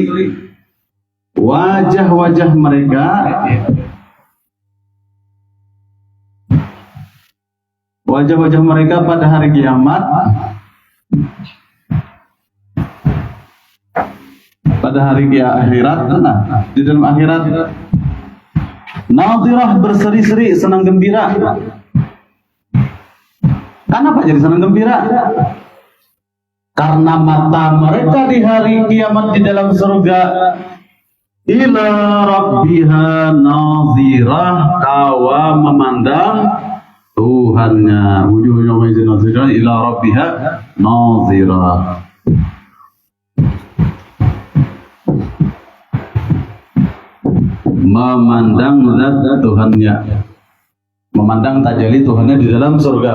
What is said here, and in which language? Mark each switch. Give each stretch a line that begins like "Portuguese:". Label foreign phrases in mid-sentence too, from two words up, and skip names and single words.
Indonesian: Wajah-wajah mereka pada hari kiamat, pada hari akhirat, di dalam akhirat, nadhirah, berseri-seri, senang gembira. Kenapa jadi senang gembira? Karena mata mereka di hari kiamat di dalam surga
Arabic: إلى ربها ناظرة,
Indonesian: kawa memandang Tuhannya.
Arabic: وجوه ناضرة إلى ربها ناظرة.
Indonesian: Memandang zat Tuhannya, memandang tajalli Tuhannya di dalam surga.